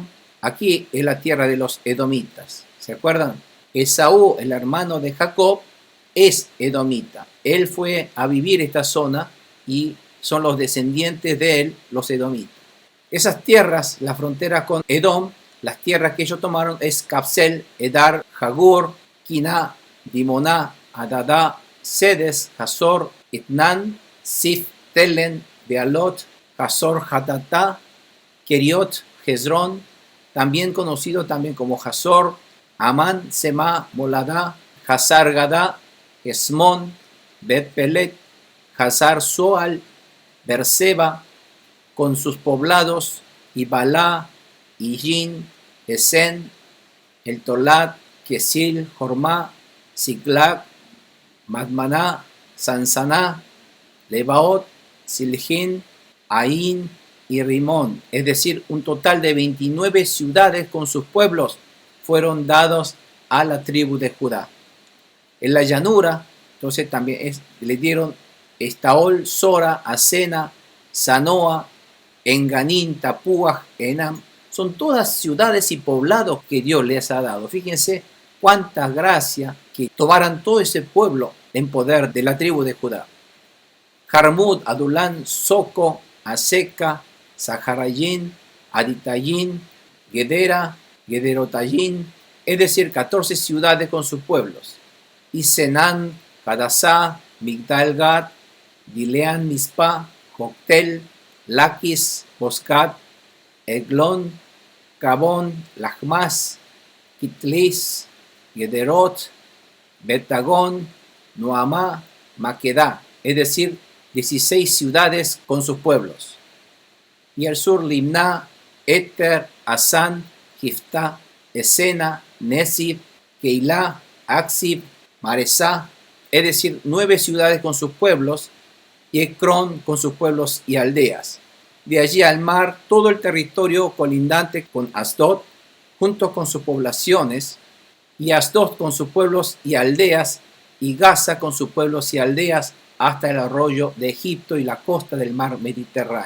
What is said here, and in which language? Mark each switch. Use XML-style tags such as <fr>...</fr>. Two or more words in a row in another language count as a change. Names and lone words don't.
<es>Aquí es la tierra de los edomitas. ¿Se acuerdan? Esaú, el hermano de Jacob, es edomita. Él fue a vivir esta zona y son los descendientes de él, los edomitas. Esas tierras, la frontera con Edom, las tierras que ellos tomaron es Capsel, Edar, Jagur, Kiná, Dimoná, Adadá, Sedes, Hazor, Itnan, Sif, Telen, Bealot, Hazor, Hatatá, Keriot, Hezrón, también conocido también como Hazor, Amán, Semá, Moladá, Hazar Gadá, Esmón, Bet Pelet, Hazar Soal, Berseba, con sus poblados, y Balá, Ijin, Esen, El Tolat, Kesil, Jormá, Siklag, Madmaná, Sansaná, Lebaot, Siljín, Aín y Rimón, es decir, un total de 29 ciudades con sus pueblos fueron dados a la tribu de Judá. En la llanura, entonces también le dieron Estaol, Sora, Asena, Sanoa, Enganín, Tapúa, Enam. Son todas ciudades y poblados que Dios les ha dado. Fíjense cuánta gracia que tomaran todo ese pueblo en poder de la tribu de Judá. Jarmut, Adulán, Soco, Aseca, Saharayín, Aditayín, Gedera, Gederotayín, es decir, 14 ciudades con sus pueblos. Y Senán, Hadasá, Migdal-Gad, Gileán, Mispa, Joctel, Laquis, Boscat, Eglón, Cabón, Lachmas, Kitlis, Gederot, Betagón, Noamá, Maquedá, es decir, 16 ciudades con sus pueblos. Y al sur Limná, Éter, Asán, Giftá, Esena, Nesib, Keilá, Aksib, Maresá, es decir, 9 ciudades con sus pueblos, y Ecrón con sus pueblos y aldeas. De allí al mar, todo el territorio colindante con Asdod, junto con sus poblaciones, y Asdod con sus pueblos y aldeas, y Gaza con sus pueblos y aldeas, hasta el arroyo de Egipto y la costa del mar Mediterráneo.</es>